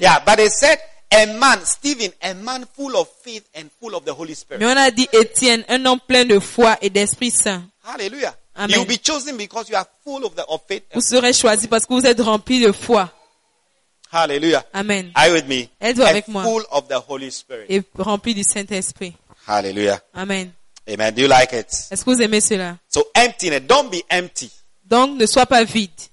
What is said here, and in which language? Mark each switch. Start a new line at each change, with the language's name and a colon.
English: Yeah, but they said a man, Stephen, a man full of faith and full of the Holy Spirit.
French: Mais on a dit Étienne, un homme plein de foi et d'Esprit Saint. Hallelujah. Amen.
English: You'll be chosen because you are full of the of faith.
French: Vous serez choisi parce que vous êtes rempli de foi. Hallelujah. Amen.
English: Are you with me?
French: Êtes-vous avec moi?
English: Full of the Holy Spirit.
French: Et rempli du Saint-Esprit. Hallelujah. Amen.
English: Amen. Do you like it?
French: Est-ce que vous aimez cela?
English: So emptiness. Don't be empty.
French: Donc ne sois pas vide.